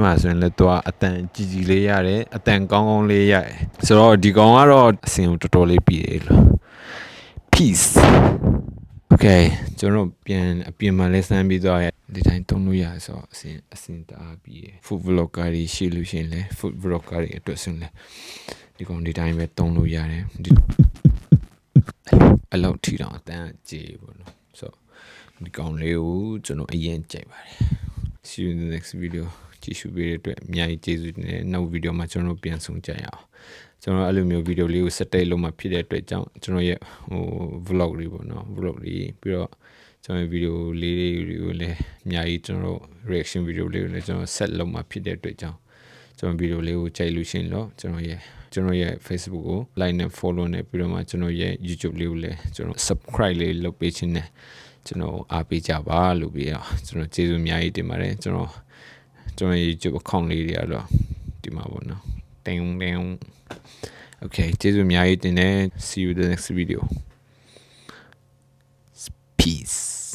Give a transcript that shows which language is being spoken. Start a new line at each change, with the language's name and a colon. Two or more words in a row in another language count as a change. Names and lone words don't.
Burmese: မှာဆိုရင်လည်းတော့အတန်ကြီးလေးရတယ်အတန်ကောင်းလေးရတယ်ဆိုတော့ဒီကောင်ကတော့အဆင်တော်တော်လေးပြေးလို့
English: peace okay
Burmese: ကျွန်တော်ပြန်အပြင်မှာလဲစမ်းပြီးတော့ဒီတိုင်းတုံးလို့ရဆိုတော့အဆင်တအားပြေး
English: food vlogger
Burmese: တွေရှိလို့ ရှိရင်လဲ
English: food vlogger
Burmese: တွေအတွက်ဆိုရင်လဲဒီကောင်ဒီတိုင်းပဲတုံးလို့ရတယ်ဒီအလောက်ထီတော့အတန်ကြေးပေါ့နော်ဆိုတော့ဒီကောင်လေးကိုကျွန်တော်အရင်ကြိုက်ပါတယ်
English: see you in the next video
Burmese: ကြည့်ရှု ပေးတဲ့အတွက်အများကြီးကျေးဇူးတင်တယ်နောက်ဗီဒီယိုမှာကျွန်တော်ပြန်ဆုံကြရအောင်ကျွန်တော်အဲ့လိုမျိုးဗီဒီယိုလေးကိုစက်တိတ်လုံးမှာဖြစ်တဲ့အတွက်ကြောင့်ကျွန်တော်ရဲ့vlog တွေပေါ့နော် vlog တွေပြီးတော့ကျွန်တော်ဗီဒီယိုလေးတွေကိုလည်းအများကြီးကျွန်တော် reaction ဗီဒီယိုလေးကိုလည်းကျွန်တော် set လုံးမှာဖြစ် တဲ့အတွက်ကြောင့်ကျွန်တော်ဗီဒီယိုလေးကိုကြိုက်လို့ရှိရင်တော့ကျွန်တော်ရဲ့ Facebook ကို like နဲ့ follow နဲ့ပြီးတော့မှကျွန်တော်ရဲ့ YouTube လေးကိုလည်းကျွန်တော် subscribe လေးလုပ်ပေးခြင်းနဲ့ကျွန်တော်အားပေးကြပါလို့ပြီးတော့ကျွန်တော်ကျေးဇူးအများကြီးတင်ပါတယ်ကျွန်တော်ရဲ့ YouTube account လေးတွေကတော့ဒီမှာပေါ့နော်တင်း okay ကျေးဇူးအများကြီးတင်တယ်
English: see you in the next video peace